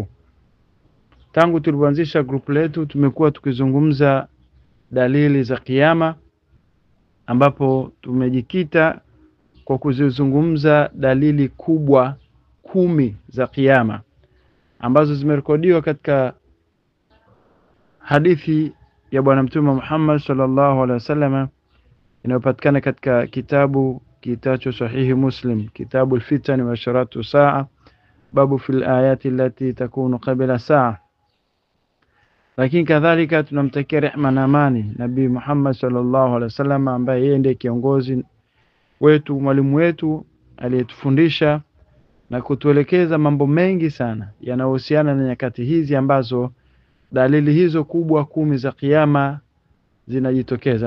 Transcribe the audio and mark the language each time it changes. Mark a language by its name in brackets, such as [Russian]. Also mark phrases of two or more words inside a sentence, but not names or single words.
[Swahili] Tangu tulipoanzisha group letu tumekuwa tukizungumza dalili za kiyama, ambapo tumejikita kwa kuzizungumza dalili kubwa 10 za kiyama ambazo zimerekodiwa katika hadithi ya Bwana Mtume Muhammad [Arabic] صلى الله عليه وسلم [Swahili] inayopatikana katika kitabu kitacho Sahihi Muslim, kitabu [Arabic] الفتن وأشراط الساعة, باب في الآيات التي تكون قبل الساعة. [Swahili] Lakini kadhalika tunamtakia rehema na amani Nabii Muhammad [Arabic] صلى الله عليه وسلم [Swahili] ambaye yeye ndiye kiongozi wetu, mwalimu wetu aliyetufundisha na kutuelekeza mambo mengi sana yanayohusiana na nyakati hizi ambazo dalili hizo kubwa 10 za kiyama zinajitokeza.